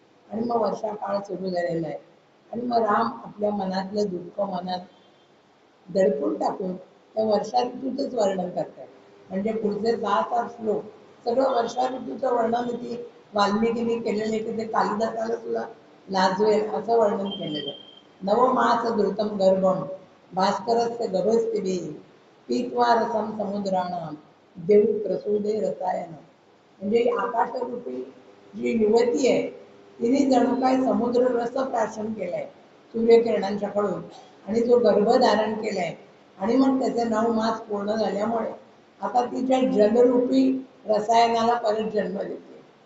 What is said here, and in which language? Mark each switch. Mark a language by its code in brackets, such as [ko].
[mr] आणि मग वर्षा काळ सुरू झालेला आहे आणि मग राम आपल्या मनातलं दुःख मनात दडपून टाकून त्या वर्षा ऋतूचंच वर्णन करतात. म्हणजे पुढचे 6-7 श्लोक सगळं वर्षा ऋतूचं वर्णन ती वाल्मिकीने केलेले की ते कालिदासाला सुद्धा लाजवेल असं वर्णन केलेलं आहे. [sa] नवमास धृतम गर्भम भास्करस्य गभस्तिभी पीत्वा रसम समुद्राणाम देव प्रसूदे रसायन. [mr] म्हणजे आकाशरूपी जी युवती आहे तिने जणू काय समुद्र रस प्राशन केलाय सूर्यकिरणांच्या कडून आणि जो गर्भ धारण केलाय आणि मग त्याचे 9 मास पूर्ण झाल्यामुळे आता तिच्या जलरूपी रसायनाला परत जन्म देते.